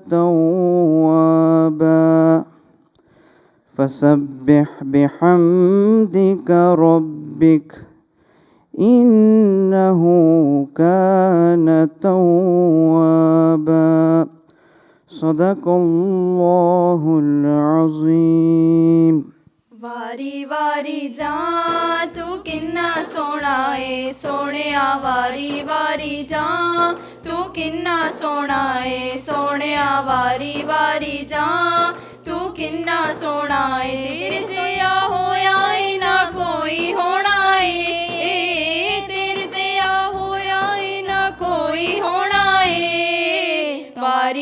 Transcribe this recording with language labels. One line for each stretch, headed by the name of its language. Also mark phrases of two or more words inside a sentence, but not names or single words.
Arabic: توابا فسبح بحمدك ربك إنه كان توابا صدق الله العظيم
Punjabi: واری واری جاں تُو کِنّا سوہنا ہے سوہنیا واری واری جاں تُو کِنّا سوہنا ہے سوہنیا واری واری جاں تُو کِنّا سوہنا ہے تیرے جیہا ہویا ہے نہ کوئی ہونا ہے تیرے جیہا ہویا ہے نہ کوئی ہونا ہے واری